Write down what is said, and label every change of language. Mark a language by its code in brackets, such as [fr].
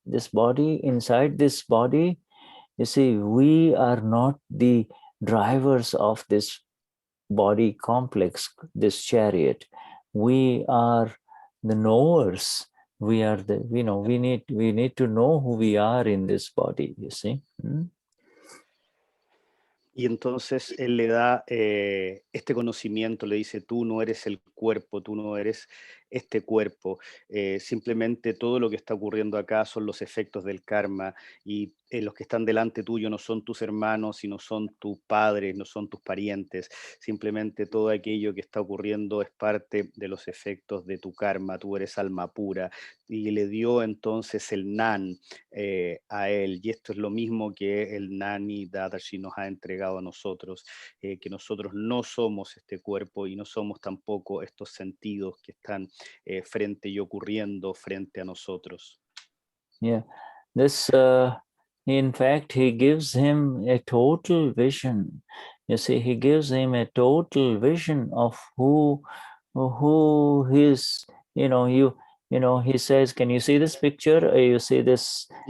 [en] This body, inside this body, you see, we are not the drivers of this body complex, this chariot. We are the knowers. We are the, we need to know who we are in this body, you see. [es] Y entonces él le da este conocimiento, le dice, tú no eres el cuerpo, tú no eres este cuerpo, simplemente todo lo que está ocurriendo acá son los efectos del karma y los que están delante tuyo no son tus hermanos y no son tus padres, no son tus parientes, simplemente todo aquello que está ocurriendo es parte de los efectos de tu karma, tú eres alma pura. Y le dio entonces el Nan a él, y esto es lo mismo que el Gnani Dadashri nos ha entregado a nosotros, que nosotros no somos este cuerpo y no somos tampoco estos sentidos que están frente y ocurriendo frente a nosotros. [en] Yeah, this in fact, he gives him a total vision. You see, he gives him a total vision of who his, he says, can you see this picture? You see this,